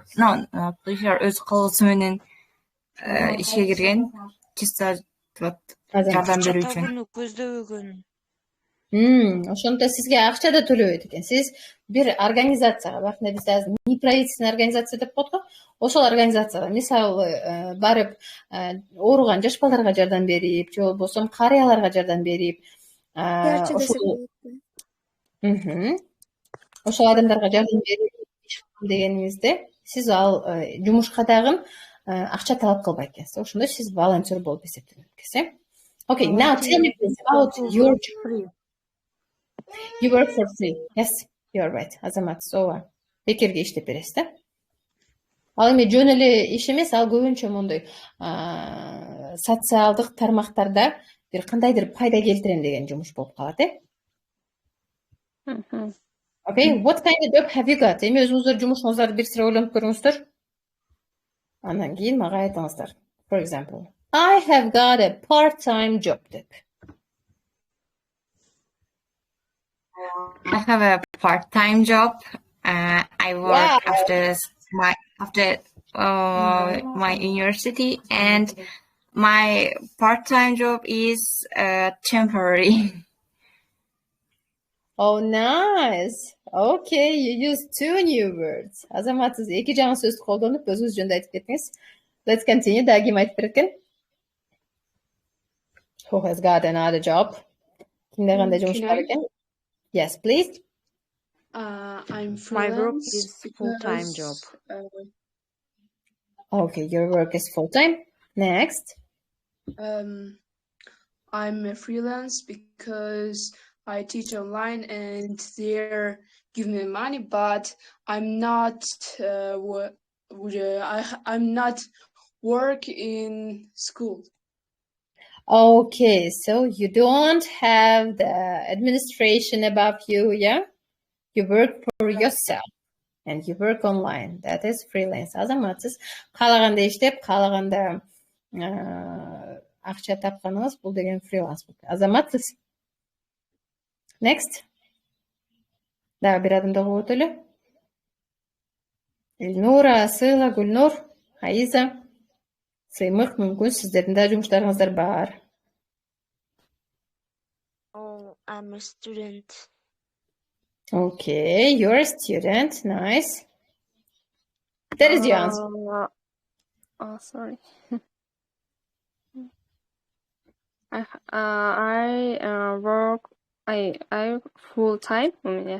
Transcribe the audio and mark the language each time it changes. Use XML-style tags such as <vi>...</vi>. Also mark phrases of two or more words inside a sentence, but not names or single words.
<ky>Pleasure өз колосу менен ишке кирген, чисто жардам берүү үчүн. Көздөбөгөн. Ошондо сизге акча да төлөбөйт экен. Сиз бир организацияга, бакында биз азыр неправительственный организация деп коет го. Ошол организацияга, мисалы, барып ооруган жаш балдарга жардам берип, же болбосо карыяларга жардам берип, ошол адамдарга жардам берип дегенимизде, сиз ал жумушка дагы акча талап кылбайт экенсиз. Ошондо сиз волонтер болуп эсептелет экенсиз.</ky> <en>Okay, now tell me please about your job. You work for free. Yes, you are right.</en> <ky>Азамат, бекерге иштеп бересиз да. Ал эми жөн эле иш эмес, ал көбүнчө мондой социалдык тармактарда бир кандайдыр пайда келтирем деген жумуш болуп калат,</ky> <en>Okay, what kind of job have you got?</en> <ky>Эми өзүңүздөр жумушуңуздарды бир сыра ойлонуп көрүңүздөр. Андан кийин мага айтыңыздар.</ky> <en>For example, I have got a part-time job деп. I have a part-time job. I work after my university, and my part-time job is temporary. Oh, nice. Okay, you use 2 new words.</en> <ky>Азамат, сиз эки жаңы сөздү колдонуп, өзүңүз жөнүндө айтып кеттиңиз.</ky> <en>Let's continue.</en> <ky>Дагы ким айтып берет?</ky> <en>Who has got another job?</en> <ky>Кимде кандай жумуш бар экен?</ky> <en>Yes, please. I'm freelance. My work is full-time job. Okay, your work is full-time. Next. I'm a freelance because I teach online and they're giving me money, but I'm not I'm not work in school. Okay, so you don't have the administration above you, yeah? You work for yourself and you work online. That is freelance.</en> <ky>Азаматсыз каалаганда иштеп, каалаганда акча тапканыңыз бул деген фриланс. Азаматсыз. Next. Дагы бир адамды угуп өтөлү. Элнура, Асыла, Гүлнур, Аиза. Сыймык, мүмкүн сиздердин да жумуштарыңыздар бар.</ky> <en>I'm a student. Okay, you're a student. Nice. That is your answer. Sorry. I work. I full time. Yeah.</en>